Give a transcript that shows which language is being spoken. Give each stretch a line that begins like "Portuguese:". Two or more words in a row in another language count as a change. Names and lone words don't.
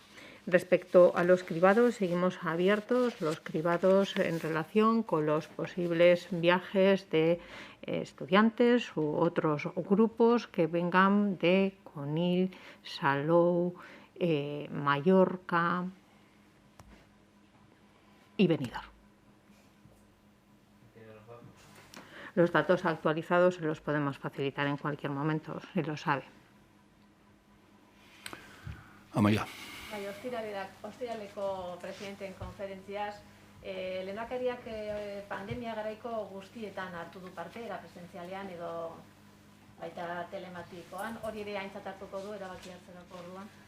Spanish: Respecto a los cribados, seguimos abiertos los cribados en relación con los posibles viajes de estudiantes u otros grupos que vengan de Conil, Salou, Mallorca y Benidorm. Los datos actualizados se los podemos facilitar en cualquier momento, si lo sabe. Amaia.
Basque: Bai, ostiraleko presidenteen konferentziaz, lehendakariak pandemia garaiko guztietan hartu du parte, era presentzialean edo baita telematikoan, hori ere aintzat hartuko du erabaki hartzerako orduan.